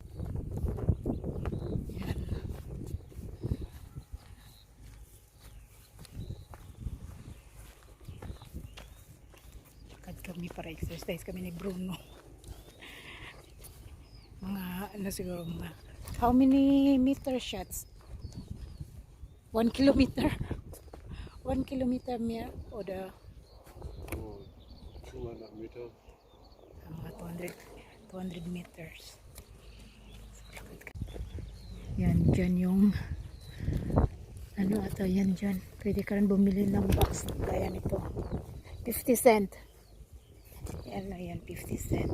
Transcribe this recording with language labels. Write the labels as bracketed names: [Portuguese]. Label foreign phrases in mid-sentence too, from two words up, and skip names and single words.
[Filipino] Yan. Lakad kami para exercise kami ni Bruno. Siguro [English] how many meter shots? [German] 1 kilometer? 1 kilometer mehr oder 200 Meter. [Filipino] Mga 200 meters. Yan, dyan yung ata yan dyan. Pwede ka rin bumili ng box gaya nito. 50 cent. Yan na yan, 50 cent.